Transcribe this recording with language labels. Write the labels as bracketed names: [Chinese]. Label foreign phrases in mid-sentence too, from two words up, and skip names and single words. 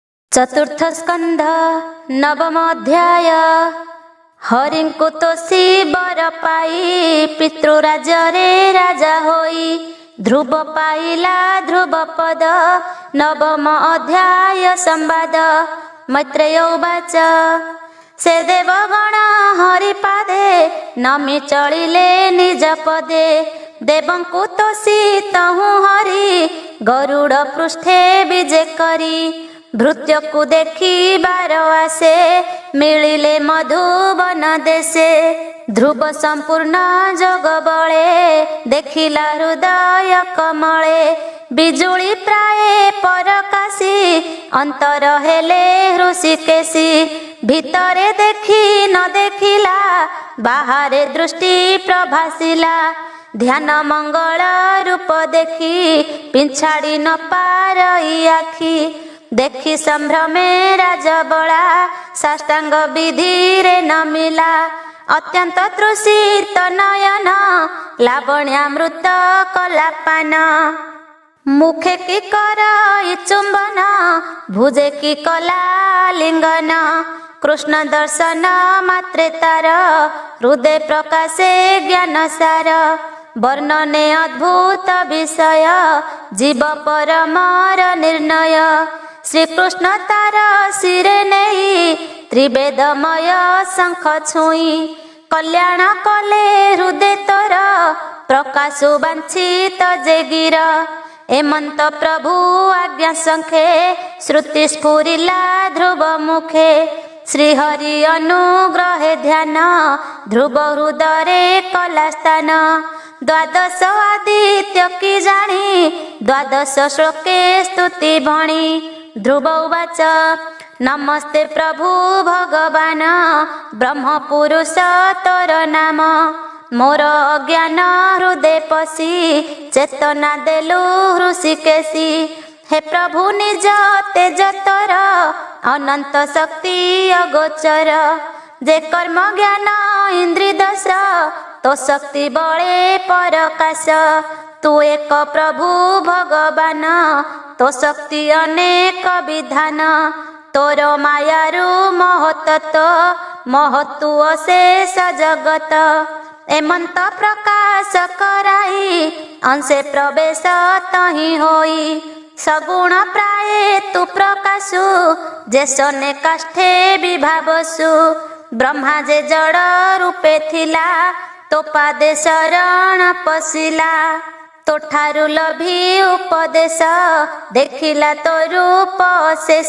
[Odia] ଚତୁର୍ଥ ସ୍କନ୍ଧ ନବମ ଅଧ୍ୟାୟ। ହରିଙ୍କୁ ତୋଷି ବର ପାଇ ପିତୃରାଜ ରେ ରାଜା ହୋଇ ଧ୍ରୁବ ପାଇଲା ଧ୍ରୁବ ପଦ। ନବମ ଅଧ୍ୟାୟ ସମ୍ବାଦ। ମୈତ୍ରେୟ ଉବାଚ ସେ ଦେବଗଣ ହରିପାଦେ ନମି ଚଳିଲେ ନିଜ ପଦେ। ଦେବଙ୍କୁ ତୋଷି ତହୁଁ ହରି ଗରୁଡ଼ ପୃଷ୍ଠେ ବିଜେ କରି। ଭୃତ୍ୟକୁ ଦେଖିବାର ଆଶେ ମିଳିଲେ ମଧୁବନ ଦେଶେ। ଧ୍ରୁବ ସମ୍ପୂର୍ଣ୍ଣ ଯୋଗ ବଳେ ଦେଖିଲା ହୃଦୟ କମଳେ। ବିଜୁଳି ପ୍ରାୟ ପରକାଶି ଅନ୍ତର ହେଲେ ହୃଷୀକେଶୀ। ଭିତରେ ଦେଖି ନ ଦେଖିଲା ବାହାରେ ଦୃଷ୍ଟି ପ୍ରଭାସିଲା। ଧ୍ୟାନ ମଙ୍ଗଳ ରୂପ ଦେଖି ପିଛାଡ଼ି ନ ପାରଇ ଆଖି। ଦେଖି ସମ୍ଭ୍ରମେ ରାଜବଳା ସାଷ୍ଟାଙ୍ଗ ବିଧି ରେ ନମିଲା। ଅତ୍ୟନ୍ତ ତୃଷିତ ନୟନ ଲାବଣ୍ୟାମୃତ କଲାପାନ। ମୁଖେ କି କର ଚୁମ୍ବନ ଭୁଜେ କି କଲା ଲିଙ୍ଗନ। କୃଷ୍ଣ ଦର୍ଶନ ମାତ୍ରେ ତାର ହୃଦୟ ପ୍ରକାଶେ ଜ୍ଞାନ ସାର। ବର୍ଣ୍ଣନେ ଅଦ୍ଭୁତ ବିଷୟ ଜୀବ ପରମର ନିର୍ଣ୍ଣୟ। ଶ୍ରୀକୃଷ୍ଣ ତାର ଶିରେ ନେଇ ତ୍ରିବେଦମୟ ଶଙ୍ଖ ଛୁଇଁ। କଲ୍ୟାଣ କଲେ ହୃଦୟ ତୋର ପ୍ରକାଶୁ ବାଞ୍ଛିତ ଯେ ଗିର। ଏମନ୍ତ ପ୍ରଭୁ ଆଜ୍ଞା ସଙ୍ଖେ ଶ୍ରୁତି ସ୍ଫୁରିଲା ଧ୍ରୁବ ମୁଖେ। ଶ୍ରୀହରି ଅନୁଗ୍ରହେ ଧ୍ୟାନ ଧ୍ରୁବ ହୃଦୟ କଲା ସ୍ଥାନ। ଦ୍ୱାଦଶ ଆଦିତ୍ୟ କି ଜାଣି ଦ୍ୱାଦଶ ଶ୍ଳୋକେ ସ୍ତୁତି ଭଣି। ଧ୍ରୁବ ଉବାଚ ନମସ୍ତେ ପ୍ରଭୁ ଭଗବାନ ବ୍ରହ୍ମ ପୁରୁଷ ତୋର ନାମ। ମୋର ଅଜ୍ଞାନ ହୃଦୟ ପଶି ଚେତନା ଦେଲୁ ହୃଷୀକେଶୀ। ହେ ପ୍ରଭୁ ନିଜ ତେଜ ତୋର ଅନନ୍ତ ଶକ୍ତି ଅଗୋଚର। ଯେ କର୍ମ ଜ୍ଞାନ ଇନ୍ଦ୍ରିୟ ଦଶ ତୋ ଶକ୍ତି ବଳେ ପରକାଶ। ତୁ ଏକ ପ୍ରଭୁ ଭଗବାନ ତୋ ଶକ୍ତି ଅନେକ ବିଧାନ। ତୋର ମାୟାରୁ ମହତ୍ତ୍ୱ ମହତ୍ୱ ଶେଷ ଜଗତ। ଏମନ୍ତ ପ୍ରକାଶ କରାଇ ଅଂଶେ ପ୍ରବେଶ ତହିଁ ହୋଇ। ସଗୁଣ ପ୍ରାୟ ତୁ ପ୍ରକାଶୁ ଯେସନେ କାଷ୍ଠେ ବିଭାବସୁ। ବ୍ରହ୍ମା ଯେ ଜଡ଼ ରୂପେ ଥିଲା ତୋ ପାଦେ ଶରଣ ପଶିଲା। ତୋ ଠାରୁ ଲଭି ଉପଦେଶ ଦେଖିଲା ତୋ ରୂପ ଶେଷ।